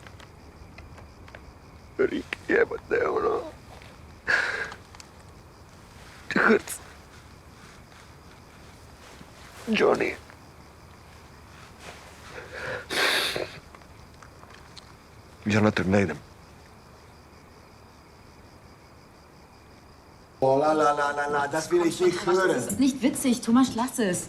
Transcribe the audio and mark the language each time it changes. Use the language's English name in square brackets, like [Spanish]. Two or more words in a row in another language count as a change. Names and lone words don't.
[Croatian] Rik, jebate, ono. Hrc. Johnny. Ja natrag ne idem. [German] Oh, la, das will ich nicht hören. Das ist nicht witzig, Thomas, lass es.